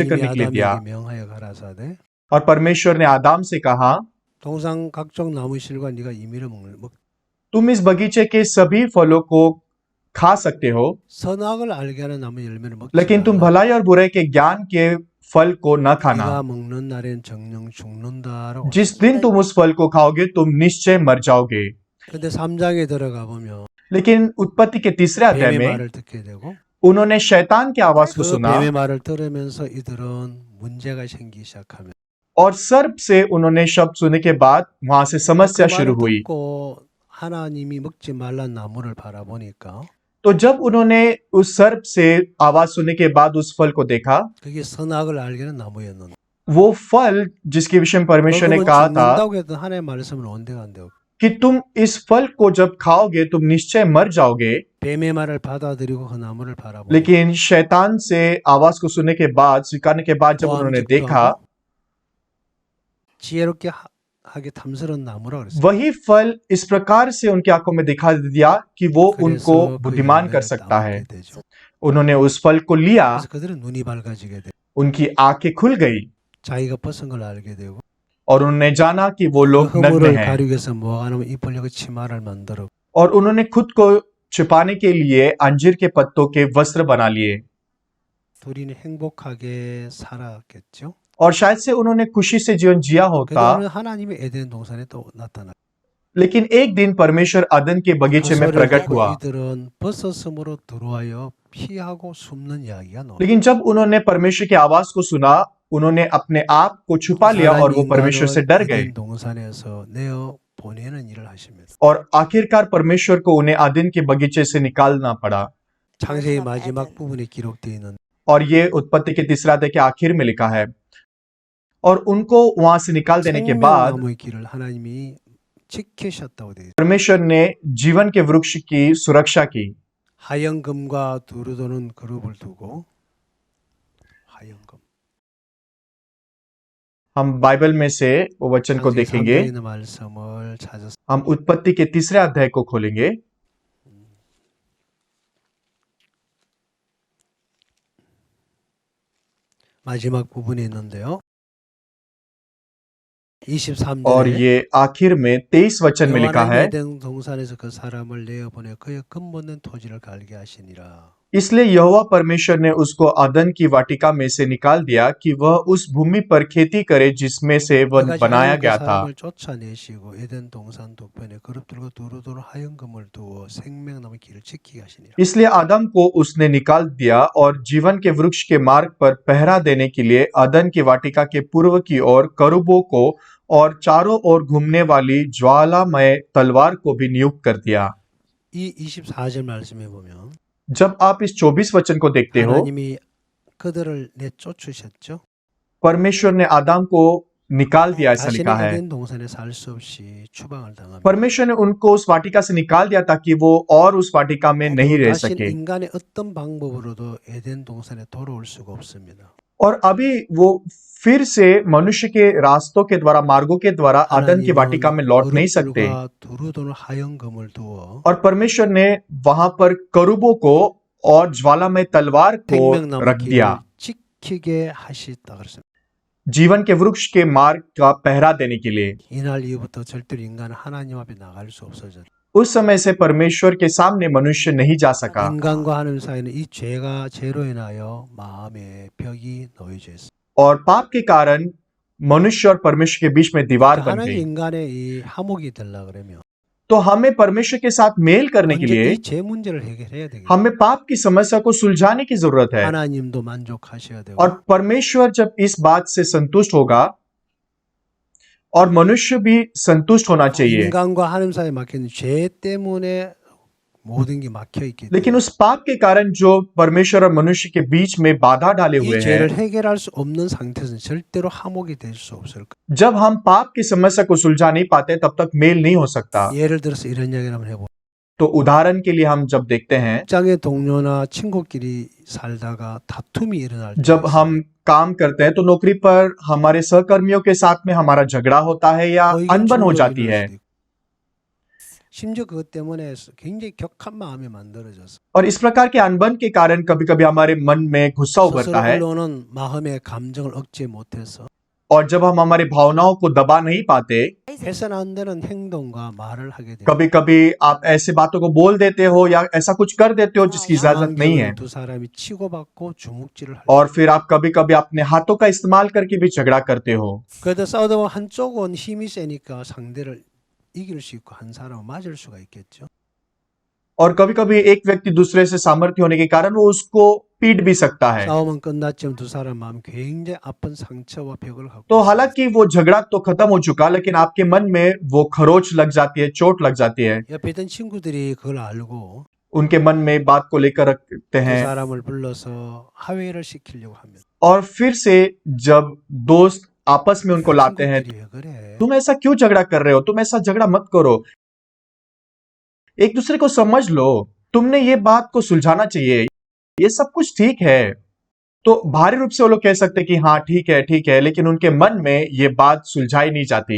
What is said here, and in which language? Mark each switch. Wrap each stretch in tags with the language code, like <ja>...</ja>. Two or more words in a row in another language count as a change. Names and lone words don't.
<ko>하나님이</ko> <hi>करने के लिए दिया।</hi> <ko>아담에게 명하여 가라사대</ko> <hi>और परमेश्वर ने आदाम से कहा,</hi> <ko>동상 각종 나무 실과 네가 임의로 먹</ko> <hi>तुम इस बगीचे के सभी फलों को खा सकते हो,</hi> <ko>선악을 알게 하는 나무 열매를 먹지</ko> <hi>लेकिन तुम</hi> <ko>말라.</ko> <hi>भलाई और बुराई के ज्ञान के फल को न खाना।</hi> <ko>네가 먹는 날엔 정령 죽는다라고.</ko> <hi>जिस दिन तुम उस फल को खाओगे तुम निश्चय मर जाओगे।</hi> <ko>근데 3장에 들어가 보면</ko> <hi>लेकिन उत्पत्ति के तीसरे अध्याय</hi> <ko>뱀의</ko> <hi>में</hi> <ko>말을 듣게 되고</ko> <hi>उन्होंने शैतान की आवाज को</hi> <ko>그</ko> <hi>सुना</hi> <ko>뱀의 말을 들으면서 이들은 문제가 생기기 시작하면</ko> <hi>और सर्प से उन्होंने शब्द सुनने के बाद वहां से</hi> <ko>그</ko> <hi>समस्या</hi> <ko>말을</ko> <hi>शुरू हुई।</hi> <ko>듣고 하나님이 먹지 말란 나무를 바라보니까</ko> <hi>तो जब उन्होंने उस सर्प से आवाज सुनने के बाद उस फल को देखा,</hi> <ko>그게 선악을 알게 하는 나무였는데</ko> <hi>वो फल जिसके विषय में परमेश्वर ने</hi> <ko>그러면</ko> <hi>कहा था</hi> <ko>죽는다고 했던 하나님의 말씀은 온데간데</ko> <hi>कि तुम इस फल को जब खाओगे तुम निश्चय मर जाओगे,</hi> <ko>뱀의 말을 받아들이고 그 나무를 바라보고</ko> <hi>लेकिन शैतान से आवाज को सुनने के बाद, स्वीकारने के बाद जब उन्होंने देखा,</hi> <ko>지혜롭게 하게 탐스러운 나무라 그랬어요.</ko> <hi>वही फल इस प्रकार से उनकी आंखों में दिखा दिया कि वो उनको</hi> <ko>그래서 그</ko> <hi>बुद्धिमान कर</hi> <ko>열매를</ko> <hi>सकता है।</hi> <ko>따먹게 되죠.</ko> <hi>उन्होंने उस फल को लिया,</hi> <ko>그래서 그들은 눈이 밝아지게 돼.</ko> <hi>उनकी आंखें खुल गई</hi> <ko>자기가 벗은 걸 알게 되고</ko> <hi>और उन्होंने जाना कि वो</hi> <ko>그</ko> <hi>लोग नग्न</hi> <ko>허물을</ko> <hi>हैं</hi> <ko>가리기 위해서 뭐 하냐면 입으려고 치마를 만들어</ko> <hi>और उन्होंने खुद को छिपाने के लिए अंजीर के पत्तों के वस्त्र बना लिए</hi> <ko>둘이는 행복하게 살았겠죠.</ko> <hi>और शायद से उन्होंने खुशी से जीवन जिया होता।</hi> <ko>그다음에 하나님이 에덴 동산에 또 나타나.</ko> <hi>लेकिन एक दिन परमेश्वर अदन के बगीचे में प्रकट हुआ।</hi> <ko>이들은 벗었음으로 들어와요 피하고 숨는 이야기가 나와.</ko> <hi>लेकिन जब उन्होंने परमेश्वर की आवाज को सुना, उन्होंने अपने आप को छुपा लिया और वो परमेश्वर से डर गए।</hi> <ko>에덴 동산에서 내어 보내는 일을 하십니다.</ko> <hi>और आखिरकार परमेश्वर को उन्हें अदन के बगीचे से निकालना पड़ा।</hi> <ko>창세기 마지막 부분에 기록되어 있는</ko> <hi>और ये उत्पत्ति के तीसरा अध्याय के आखिर में लिखा है। और उनको वहां से निकाल देने के बाद</hi> <ko>생명나무의 길을 하나님이 지키셨다고 되어 있어요.</ko> <hi>परमेश्वर ने जीवन के वृक्ष की सुरक्षा की।</hi> <ko>하얀 금과 두루 도는 그룹을 두고 하얀 금.</ko> <hi>हम बाइबल में से वो वचन को</hi> <ko>창세기</ko> <hi>देखेंगे।</hi> <ko>3장에 있는 말씀을 찾아서</ko> <hi>हम उत्पत्ति के तीसरे अध्याय को खोलेंगे।</hi> <ko>마지막 부분에 있는데요.</ko> <hi>और</hi> <ko>23절에</ko> <hi>ये आखिर में 23 वचन में लिखा</hi> <ko>여호와는</ko> <hi>है,</hi> <ko>에덴 동산에서 그 사람을 내어보내 그의 근본된 토지를 갈게 하시니라.</ko> <hi>इसलिए यहोवा परमेश्वर ने उसको अदन की वाटिका में से निकाल दिया कि वह उस भूमि पर खेती करे जिसमें से वह</hi> <ko>그까지</ko> <hi>बनाया</hi> <ko>하나님 그</ko> <hi>गया था।</hi> <ko>사람을 쫓아내시고 에덴 동산 동편에 그룹들과 두루두루 하얀 금을 두어 생명나무 길을 지키게 하시니라.</ko> <hi>इसलिए आदम को उसने निकाल दिया और जीवन के वृक्ष के मार्ग पर पहरा देने के लिए अदन की वाटिका के पूर्व की ओर करूबों को और चारों ओर घूमने वाली ज्वालामय तलवार को भी नियुक्त कर दिया।</hi> <ko>이 24절 말씀해 보면</ko> <hi>जब आप इस 24 वचन को देखते हो,</hi> <ko>하나님이 그들을 내쫓으셨죠.</ko> <hi>परमेश्वर ने आदम को निकाल दिया, ऐसा लिखा</hi> <ko>다시는</ko> <hi>है।</hi> <ko>에덴 동산에 살 수 없이 추방을 당합니다.</ko> <hi>परमेश्वर ने उनको उस वाटिका से निकाल दिया ताकि वो और उस वाटिका में नहीं रह</hi> <ko>다시는</ko> <hi>सके।</hi> <ko>인간의 어떤 방법으로도 에덴 동산에 돌아올 수가 없습니다.</ko> <hi>और अभी वो फिर से मनुष्य के रास्तों के द्वारा, मार्गों के द्वारा आदन की वाटिका में लौट नहीं सकते।</hi> <ko>그룹들과 두루두루 하얀 금을 두어</ko> <hi>और परमेश्वर ने वहां पर करूबों को और ज्वालामय तलवार को</hi> <ko>생명나무</ko> <hi>रख दिया,</hi> <ko>길을 지키게 하시다 그랬습니다.</ko> <hi>जीवन के वृक्ष के मार्ग का पहरा देने के लिए।</hi> <ko>이날 이후부터 절대로 인간은 하나님 앞에 나갈 수 없어졌다.</ko> <hi>उस समय से परमेश्वर के सामने मनुष्य नहीं जा सका।</hi> <ko>인간과 하나님 사이는 이 죄로 인하여 마음에 벽이 놓여져 있습니다.</ko> <hi>और पाप के कारण मनुष्य और परमेश्वर के बीच में दीवार बन</hi> <ko>하나님</ko> <hi>गई।</hi> <ko>인간의 이 화목이 되려 그러면</ko> <hi>तो हमें परमेश्वर के साथ मेल करने के</hi> <ko>먼저</ko> <hi>लिए</hi> <ko>이 죄 문제를 해결해야 되겠죠.</ko> <hi>हमें पाप की समस्या को सुलझाने की जरूरत है।</hi> <ko>하나님도 만족하셔야 되고</ko> <hi>और परमेश्वर जब इस बात से संतुष्ट होगा और मनुष्य भी संतुष्ट होना चाहिए।</hi> <ko>인간과 하나님 사이에 막힌 죄 때문에 모든 게 막혀 있기</ko> <hi>लेकिन</hi> <ko>때문에</ko> <hi>उस पाप के कारण जो परमेश्वर और मनुष्य के बीच में बाधा डाले हुए</hi> <ko>이 죄를</ko> <hi>हैं,</hi> <ko>해결할 수 없는 상태에서는 절대로 화목이 될 수 없을 거예요.</ko> <hi>जब हम पाप की समस्या को सुलझा नहीं पाते तब तक मेल नहीं हो सकता।</hi> <ko>예를 들어서 이런 이야기를 한번 해보죠.</ko> <hi>तो उदाहरण के लिए हम जब देखते हैं,</hi> <ko>직장의 동료나 친구끼리 살다가 다툼이 일어날 때</ko> <hi>जब हम काम करते हैं तो नौकरी पर हमारे सहकर्मियों के साथ में हमारा झगड़ा होता है या</hi> <ko>의견</ko> <hi>अनबन हो</hi> <ko>충돌이</ko> <hi>जाती</hi> <ko>일어날</ko> <hi>है,</hi> <ko>수도 있고. 심지어 그것 때문에 굉장히 격한 마음이 만들어져서</ko> <hi>और इस प्रकार के अनबन के कारण कभी कभी हमारे मन में गुस्सा उभरता</hi> <ko>스스로</ko> <hi>है,</hi> <ko>흘러오는 마음의 감정을 억제 못해서</ko> <hi>और जब हम हमारे भावनाओं को दबा नहीं पाते,</hi> <ko>해서는 안 되는 행동과 말을 하게 됩니다.</ko> <hi>कभी कभी आप ऐसे बातों को बोल देते हो या ऐसा कुछ कर देते हो जिसकी इजाजत नहीं है,</hi> <ko>두 사람이 치고받고 주먹질을 할</ko> <hi>और फिर आप कभी कभी अपने हाथों का इस्तेमाल करके भी झगड़ा करते हो।</hi> <ko>그래도 싸우다 보면 한쪽은 힘이 세니까 상대를 이길 수 있고 한 사람은 맞을 수가 있겠죠.</ko> <hi>और कभी कभी एक व्यक्ति दूसरे से सामर्थ्य होने के कारण वो उसको पीट भी सकता है।</hi> <ko>싸움은 끝났지만 두 사람 마음 굉장히 아픈 상처와 벽을 갖고</ko> <hi>तो</hi> <ko>있습니다.</ko> <hi>हालांकि वो झगड़ा तो खत्म हो चुका, लेकिन आपके मन में वो खरोच लग जाती है, चोट लग जाती है।</hi> <ko>옆에 있던 친구들이 그걸 알고</ko> <hi>उनके मन में बात को लेकर रखते</hi> <ko>두</ko> <hi>हैं,</hi> <ko>사람을 불러서 화해를 시키려고 합니다.</ko> <hi>और फिर से जब दोस्त आपस में उनको लाते हैं,</hi> <ko>친구들이 왜 그래?</ko> <hi>तुम ऐसा क्यों झगड़ा कर रहे हो, तुम ऐसा झगड़ा मत करो, एक दूसरे को समझ लो, तुमने ये बात को सुलझाना चाहिए, ये सब कुछ ठीक है। तो भारी रूप से वो लोग कह सकते कि हाँ ठीक है, लेकिन उनके मन में ये बात सुलझाई नहीं जाती।</hi>